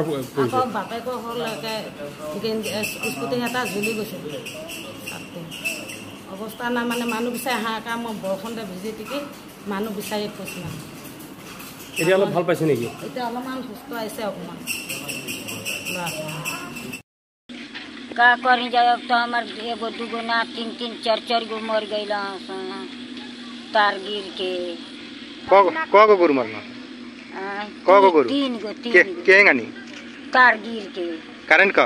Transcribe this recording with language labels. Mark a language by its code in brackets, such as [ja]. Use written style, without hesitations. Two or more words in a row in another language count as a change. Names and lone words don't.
[as] আকৌ বাপেকৰ হ'লকে স্কুটি এটা জ্বলি গৈছে। তাতে অৱস্থা নাই, মানে মানুহ বিচাৰি হাহাকাৰ। মই বৰষুণতে ভিজি টিকি মানুহ বিচাৰি কৈছোঁ মানে। এতিয়া অলপ ভাল পাইছে নেকি? এতিয়া অলপমান সুস্থ আহিছে অকণমান ল'ৰাটো। [bho] का करी जाए? अब तो हमार एगो दूगो ना 3-3 4-4 गो मर गईल तार गिर के। कगो गुरु मरना? कगो गुरु? 3 गो केंगानी तार गिर के। करंट का?